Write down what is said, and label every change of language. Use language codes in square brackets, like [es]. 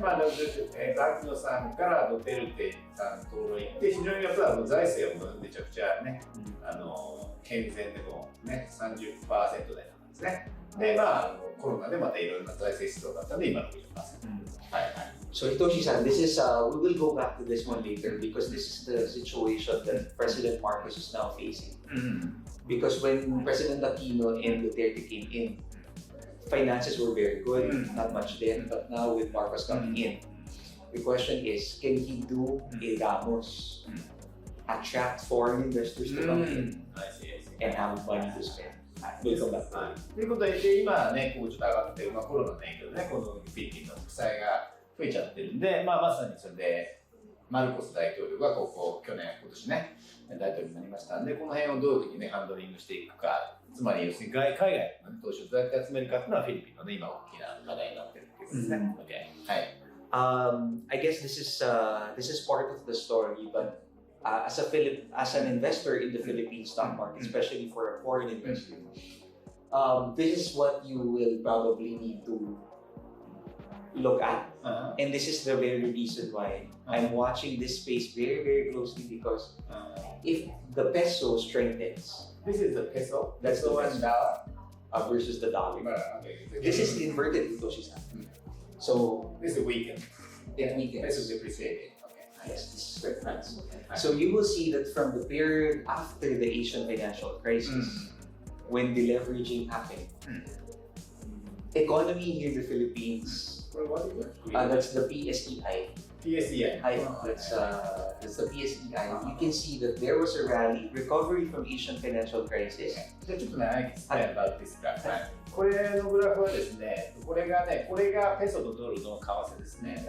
[ja] バキノさんからドテルテさんのところに行って、非常にやっぱり財政はめちゃくちゃね、健全でもね、30% 台なんですね。で、コロナでまたいろいろな財政出動だったので、今 60%。 [en] So Hitoshi-san, this is we will go back to this one later because this is the situation that President Marcos is now facing. Because when President Aquino and Duterte came in, finances were very good, not much debt. But now with Marcos coming in, The question is, can he do a Ramos, attract foreign investors to come in, and have money to spend? [ja] ということで、今ね、こうちょっと上がってる、コロナの影響でね、このフィリピンの負債が増えちゃってるんで、まさにそれで、マルコス大統領が今年ね、大統領になりましたんで、この辺をどういうふうにね、ハンドリングしていくか、つまり要するに海外の投資をどうやって集めるかっていうのはフィリピンのね、今大きな課題になってるっていうことですね。 [en] I guess this is part of the story, but as an investor in the Philippine stock market, especially for a foreign investor, this is what you will probably need to look at, and this is the very reason why I'm watching this space very, very closely, because if the peso strengthens, this is the peso. That's the peso and dollar versus the dollar. This is inverted Hitoshi-san. So this is weakened. It weakens. This is depreciated. Yes, this is different. So you will see that from the period after the Asian financial crisis, when the leveraging happened, economy here in the Philippines, that's the PSEI. PSEI. That's the PSEI. You can see that there was a recovery from Asian financial crisis. [ja] じゃあちょっとね、 [en] I can explain about this graph. [ja] これのグラフはですね、これがペソとドルの為替ですね。